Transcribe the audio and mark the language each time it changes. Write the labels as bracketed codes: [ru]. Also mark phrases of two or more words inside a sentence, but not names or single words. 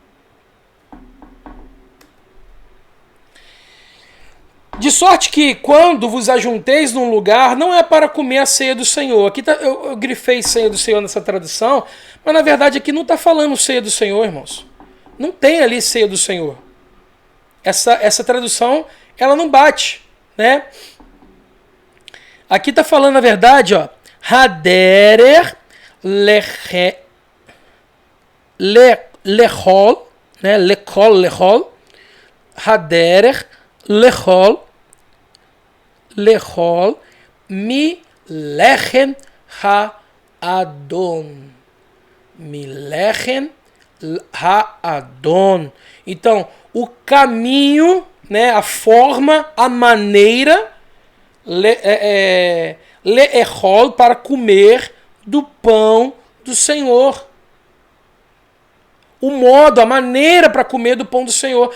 [pt] De sorte que, quando vos ajunteis num lugar, não é para comer a ceia do Senhor. Aqui eu grifei ceia do Senhor nessa tradução, mas na verdade aqui não está falando ceia do Senhor, irmãos. Não tem ali ceia do Senhor. Essa tradução, ela não bate, né? Aqui está falando, na verdade, ó, [he] דרך לאכול, né? לאכול, דרך לאכול מ לחם האדון. מ לחם האדון. [pt] Então, o caminho, né, a forma, a maneira, leechol, para comer do pão do Senhor. O modo, a maneira para comer do pão do Senhor.